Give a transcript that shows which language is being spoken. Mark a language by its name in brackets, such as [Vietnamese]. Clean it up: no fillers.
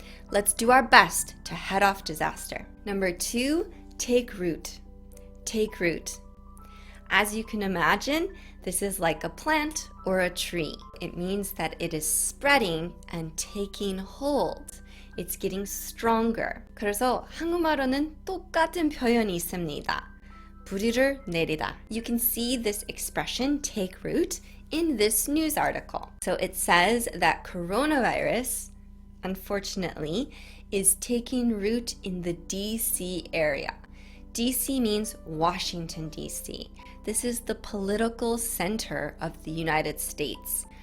[English] Let's do our best to head off disaster. Number 2, take root. Take root. As you can imagine, this is like a plant or a tree. It means that it is spreading and taking hold. It's getting stronger. [Korean] 그래서 한국말로는 똑같은 표현이 있습니다. 뿌리를 내리다. [English] You can see this expression, take root, in this news article. So it says that coronavirus, unfortunately, is taking root in the DC area. DC means Washington, DC. This is the political center of the United States.